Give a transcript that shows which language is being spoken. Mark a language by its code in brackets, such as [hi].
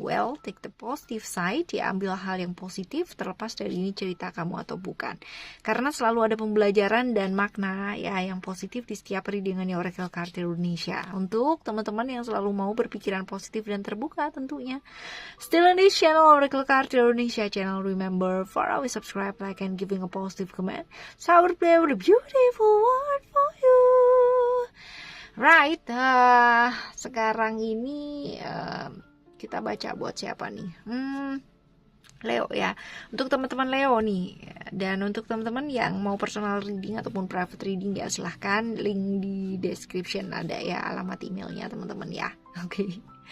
[en] Well, take the positive side [id] ya, ambil hal yang positif terlepas dari ini cerita kamu atau bukan. Karena selalu ada pembelajaran dan makna ya yang positif di setiap readingannya Oracle Kartini Indonesia. Untuk teman-teman yang selalu mau berpikiran positif dan terbuka tentunya. [en] Still on this channel, Oracle Kartini Indonesia channel. Remember for always subscribe, like, and giving a positive comment. So I will play with a beautiful word for you. [id] Right, sekarang ini kita baca buat siapa nih? Leo ya. Untuk teman-teman Leo nih, dan untuk teman-teman yang mau personal reading ataupun private reading ya silahkan, link di description ada ya alamat emailnya teman-teman ya. Oke.